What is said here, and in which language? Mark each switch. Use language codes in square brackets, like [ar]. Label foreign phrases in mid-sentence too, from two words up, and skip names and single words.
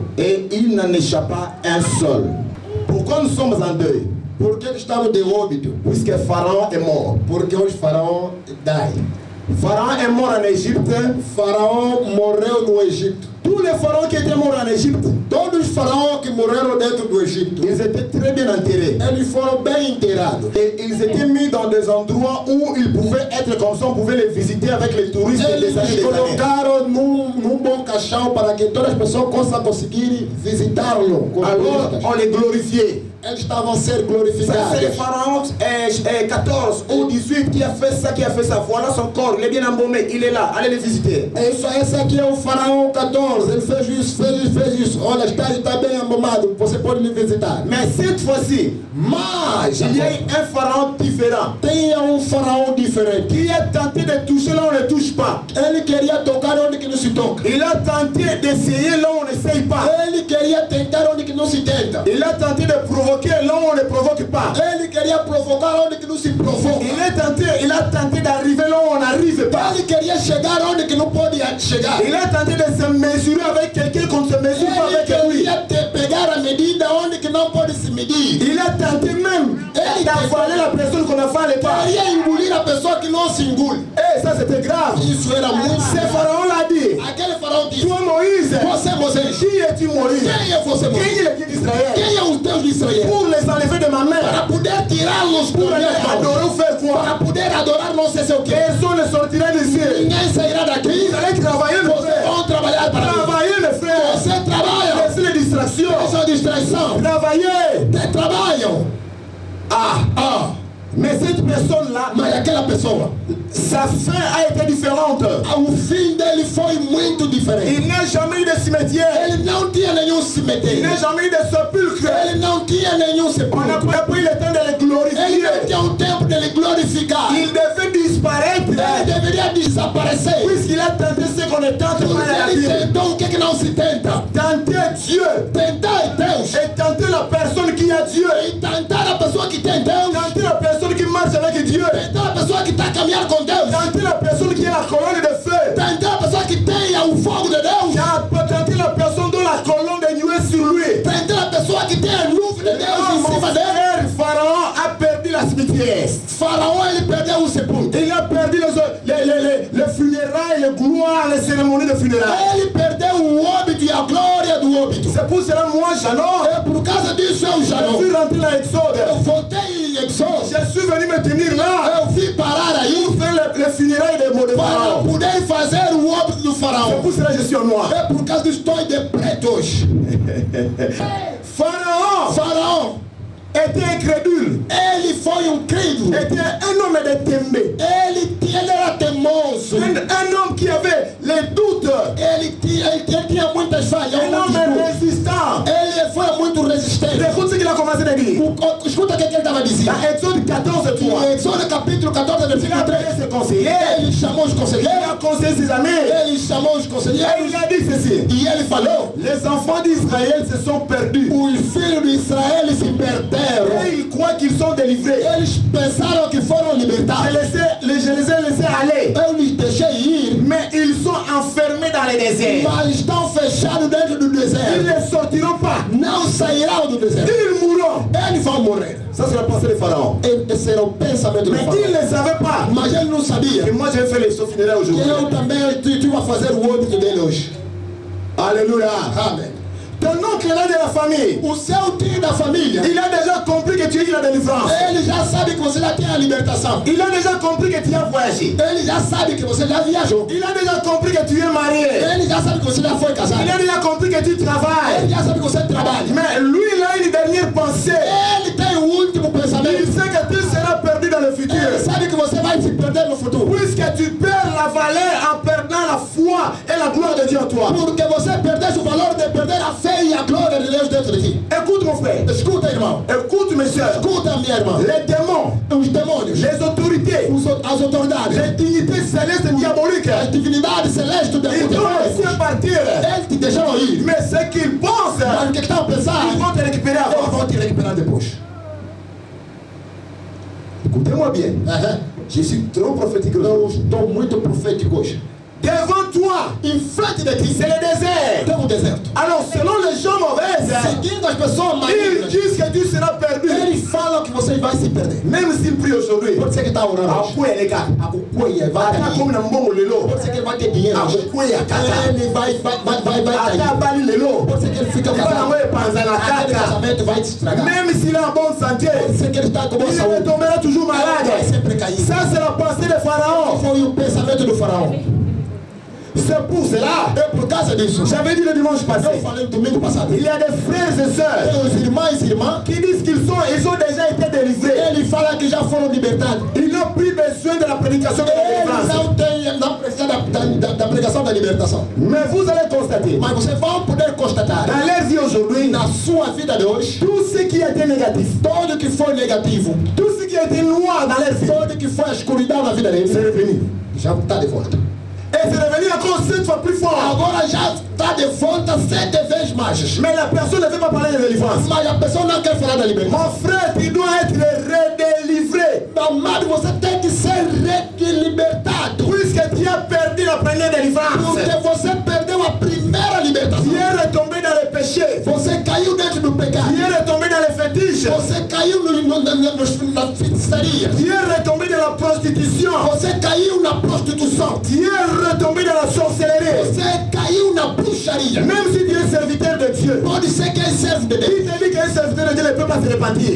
[fr] Et il n'en échappa un seul. Pourquoi nous sommes en deuil? [pt] Por que estamos de óbito? [fr] Puisque Pharaon est mort. [pt] Porque hoje faraó dai. [fr] Pharaon est mort en Égypte. [pt] Faraó morreu no Egito. [fr] Tous les pharaons qui étaient morts en Égypte, [pt] Todos os faraós que morreram dentro do Egito, [fr] ils étaient très bien enterrés. [pt] eles foram bem enterrados. [fr] Et ils étaient mis dans des endroits où ils pouvaient être comme ça, on pouvait les visiter avec les touristes [pt] Eles [fr] des années. [pt] colocaram num bom caixão para que todas as pessoas possam conseguir visitá-lo. com [fr] Alors [pt] turistas. [fr] on les glorifiait. [pt] Eles estavam a ser [fr] Ça, c'est le [pt] glorificados. [fr] pharaon 14 ou 18 qui a fait ça, qui a fait ça. Voilà son corps, il est bien embaumé, il est là, allez le visiter. [pt] Esse aqui é o faraó 14. Ele fez isso. Olha, está bem embalmado. Você pode me visitar. [fr] Mais cette fois-ci, [pt] Mas [fr] il y a eu un pharaon différent [pt] tinha faraó diferente. [fr] qui a tenté de toucher là où on ne touche pas. [pt] Ele queria tocar onde que não se toca. [fr] Il a tenté d'essayer là où on n'essaye pas. [pt] Ele queria tentar onde que não se tenta. [fr] Il a tenté de provoquer là où on ne provoque pas. [pt] Ele queria provocar onde que não se provoca. [fr] Il a tenté d'arriver là où on n'arrive pas. [pt] Ele queria chegar onde que não pode chegar. [fr] Il a tenté de se mesurer avec quelqu'un qu'on ne se mesure pas [pt] Ele [fr] avec lui. [pt] queria pegar a medida onde que não pode se medir. [fr] Il a tenté même d'avaler la personne qu'on n'avale pas. [pt] Queria engolir a pessoa que não se engole. [fr] Et ça c'était grave. [pt] Isso era muito [fr] Ce [pt] sério. [fr] pharaon l'a dit. [pt] Aquele faraó disse: [fr] Toi Moïse, [pt] Você, Moisés, [fr] qui es-tu Moïse? [pt] quem é você, [fr] Qui [pt] Moisés? [fr] est le Dieu d'Israël? [pt] Quem é os Deus de Israel? [fr] Pour les enlever de ma main. [pt] Para poder tirá-los [fr] Pour [pt] por [fr] aller adorer ou faire quoi? [pt] para poder adorar não sei se o que. [fr] Personne ne sortira d'ici. [pt] Ninguém sairá daqui. [fr] Vous allez travailler mes [pt] Vocês [fr] frères. [pt] vão trabalhar para mim. [fr] Travailler mes frères. [pt] Você trabalha. [fr] Laissez les distractions. [pt] Essa é a distração. [fr] Travailler. [pt] Trabalham. [fr] Mais cette personne-là, [pt] Mas aquela pessoa, [fr] sa fin a été différente. [pt] o fim dele foi muito diferente. [fr] Il n'a jamais eu de cimetière. [pt] Ele não tinha nenhum [fr] Il [pt] cemitério. [fr] n'a jamais eu de sépulcre. [pt] Ele não tinha nenhum [fr] On n'a [pt] sepulcro. [fr] pas pris le temps de le [pt] Ele [fr] glorifier. [pt] não tinha o tempo de ele glorificar. [fr] Il devait disparaître. [pt] Ele deveria desaparecer. [fr] Puisqu'il a tenté ce qu'on ne tente pas dans la [pt] Porque ele [fr] Bible. [pt] tentou o que não se tenta. [fr] Tenter Dieu. [pt] Tentar Deus. [fr] Et tenter la personne qui a Dieu. [pt] E tentar a pessoa que tem Deus. [fr] Tenter la personne qui marche avec Dieu. [pt] Tentar a pessoa que está a caminhar com Deus. [fr] Tenter la personne qui a la colonne de feu. [pt] Tentar a pessoa que tenha o fogo de Deus. [fr] Tenter la personne dont la colonne de nuée sur lui. [pt] Tentar a pessoa que tem a nuvem de Deus [fr] Oh, [pt] em [fr] mon [pt] cima dele. [fr] frère Pharaon a perdu la cimetière. [pt] Faraó, ele perdeu o sepulcro. [fr] Il a perdu les funérailles, les gloires, les cérémonies de funérailles. [pt] Ele perdeu o óbito e a glória do óbito. [fr] C'est pour cela, moi, [pt] Janon, É por causa disso eu já [fr] je [pt] não. [fr] suis rentré dans [pt] Eu [fr] l'Exode. [pt] voltei em Exódio. [fr] Je suis venu me tenir là [pt] Eu vim parar aí [fr] pour faire les funérailles de [pt] para [fr] Pharaon. [pt] poder fazer o óbito do [fr] C'est [pt] faraó. [fr] pour cela que je suis en noir. [pt] É por causa que estou de pretos. [fr] Pharaon [pt] Faraó, [fr] était incrédule, [pt] ele foi crédulo. [fr] était un homme de Tembe. [pt] Ele era teimoso. [fr] Un homme qui avait les doutes, [pt] Ele tinha muitas falhas. [fr] un homme résistant. [pt] Ele foi muito resistente. [fr] Écoute ce qu'il a commencé à dire. [pt] Escuta o que ele estava dizendo. [fr] Dans Exode 14, 3. [pt] Em Exódio capítulo 14, [fr] Il a [pt] versículo 3. [fr] appelé ses conseillers, [pt] Ele chamou os [fr] il [pt] conselheiros. [fr] a conseillé ses amis, [pt] Ele chamou os [fr] et [pt] conselheiros. [fr] il a dit ceci. [pt] E ele falou: [fr] Les enfants d'Israël se sont perdus. [pt] os filhos de Israel se perderam. [fr] Et ils croient qu'ils sont délivrés. [pt] Eles pensaram que foram libertados. [fr] Je les ai laissés aller. [pt] Eu lhes deixei ir, [fr] Mais ils sont enfermés dans les déserts. [pt] mas estão fechados dentro do [fr] Ils [pt] deserto. [fr] ne sortiront pas. [pt] Não sairão do deserto. [fr] Ils mourront. [pt] eles vão morrer. [fr] Ça, c'est la pensée de Pharaon. [pt] Esse era o pensamento do [fr] Mais [pt] faraó. [fr] il ne savait pas [pt] Mas ele não sabia [fr] que moi, j'ai fait les sauts funéraires [pt] que [fr] aujourd'hui. [pt] eu também tu vai fazer o óbito dele hoje. [fr] Alléluia. [pt] Amém. [fr] Ton oncle là de la famille, [pt] O seu tio da família, [fr] il a déjà compris que tu es la délivrance. [pt] ele já sabe que você já tem a libertação. [fr] Il a déjà compris que tu as voyagé. [pt] Ele já sabe que você já viajou. [fr] Il a déjà compris que tu es marié. [pt] Ele já sabe que você já foi casado. [fr] Il a déjà compris que tu [pt] Ele [fr] travailles. [pt] já sabe que você trabalha. [fr] Mais lui, il a une dernière pensée. [pt] Ele tem o último [fr] Il [pt] pensamento. [fr] sait que tu seras perdu dans le futur. [pt] Ele sabe que você vai se perder no futuro. [fr] Puisque tu perds la valeur en perdant la foi et la gloire de Dieu en toi. [pt] Porque você perdeu o valor de perder a fé e a glória de Deus dentro de ti. [fr] Écoute mon frère. [pt] Escuta, irmão. [fr] Écoute mes soeurs. [pt] Escuta, minha irmã. [fr] Les démons, [pt] Os demônios, [fr] les autorités, [pt] as autoridades, [fr] les dignités célestes et diaboliques, [pt] as divindades celestes do [fr] ils vont laisser partir. [pt] eles te deixaram ir. [fr] Mais ce qu'ils pensent, [pt] Mas o que estão a pensar? [fr] ils vont te récupérer [pt] Eles [fr] avant. [pt] vão te recuperar depois. [fr] Écoutez-moi bien. Aham. Je suis trop prophétique [pt] Eu [fr] aujourd'hui. [pt] estou muito profético hoje. [fr] Devant toi, [pt] Em frente de ti [fr] c'est le désert. [pt] tem um deserto. [fr] Alors, selon les gens mauvaises, [pt] Seguindo as pessoas [fr] ils [pt] malignas, [fr] disent que tu seras perdu. [pt] eles falam que você vai se perder. [fr] Même s'ils prient aujourd'hui. [pt] Pode ser que está orando hoje. [ln] Akuya leka. [pt] A cucuia vai [ln] Ata [pt] cair. [ln] comme na mbongo lelo. [pt] Pode ser que ele vai ter dinheiro hoje. [ln] Akuya kata. [pt] Ele vai [ln] Ata [pt] cair. [ln] bali lelo. [pt] Pode ser que ele fique [ln] Ibana [pt] casado. [ln] we panza na [pt] Aquele [ln] kaka. [pt] casamento vai te estragar. [fr] Même s'il est en bonne santé, [pt] Pode ser que ele está com boa [fr] il [pt] saúde. [fr] tombera toujours [pt] Vai [fr] malade. [pt] sempre cair. [fr] Ça, c'est la pensée de Pharaon. [pt] Foi o pensamento do faraó. [fr] C'est pour cela. [pt] É por causa disso. [fr] J'avais dit le dimanche passé. [pt] Eu falei no domingo passado. [fr] Il y a des frères et sœurs [pt] Tem os irmãos e irmãs. [fr] qui disent ils ont déjà été délivrés. [pt] Ele fala que já foram libertados. [fr] Ils n'ont plus besoin de la prédication de la [pt] Eles [fr] délivrance. [pt] não precisam da pregação da libertação. [fr] Mais vous allez constater, [pt] Mas vocês vão poder constatar, [fr] dans leur vie aujourd'hui, [pt] na sua vida de hoje, [fr] tout ce qui a été négatif, [pt] tudo que foi negativo, [fr] tout ce qui a été noir dans leur vie, [pt] tudo que foi a escuridão na vida [fr] c'est [pt] deles, [fr] revenu. [pt] já está de volta. [fr] Et c'est revenu encore 7 fois plus fort. [pt] Agora já está de volta 7 vezes mais. [fr] Mais la personne ne veut pas parler de délivrance. [pt] Mas a pessoa não quer falar da libertação. [fr] Mon frère, tu dois être redélivré. [pt] Meu amado, você tem que ser libertado. [fr] Puisque tu as perdu la première délivrance. [pt] Porque você perdeu a primeira libertação. [fr] Tu es retombé dans le péché. [pt] Você caiu dentro do pecado. [fr] Tu es retombé dans les fétiches. [pt] Você caiu na feitiçaria. [fr] Tu es retombé dans la prostitution. [pt] Você caiu na prostituição. [fr] Tu es retombé dans la sorcellerie. [pt] Você caiu na bruxaria. [fr] Même si tu es serviteur de Dieu, [pt] Pode ser que é servo de [fr] il [pt] Deus. [fr] te dit qu'un serviteur de Dieu ne peut pas se repentir.